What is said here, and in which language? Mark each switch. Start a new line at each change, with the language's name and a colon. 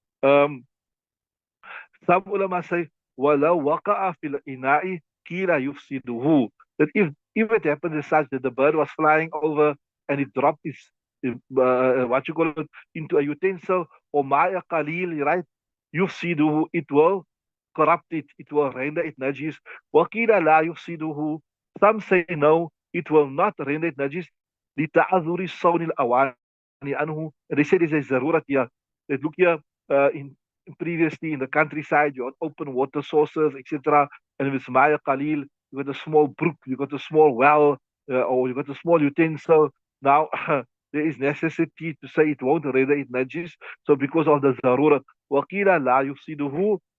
English: Um, some ulama say,
Arabic: وَلَوْ وَقَعَ فِي الْإِنَاءِ قِيلَ يُفْسِدُهُ.
English: That if it happens as such that the bird was flying over and it dropped its, into a utensil or maya qalil, right? يُفْسِدُهُ. It will corrupt it. It will render it najis.
Arabic: وَقِيلَ لَا يُفْسِدُهُ.
English: Some say no, it will not render it najis.
Arabic: لِتَعَذُرِ الصَّوْنِ الْأَوَانِ anhu.
English: And they say there's a zarurat here. That look here, in previously in the countryside, you had open water sources, etc. And with Maya Khalil, you got a small brook, you got a small well, or you got a small utensil. Now, there is necessity to say it won't render it najis. So because of the zarurat,
Arabic: وَقِيلَ لَا يُفْسِدُهُ.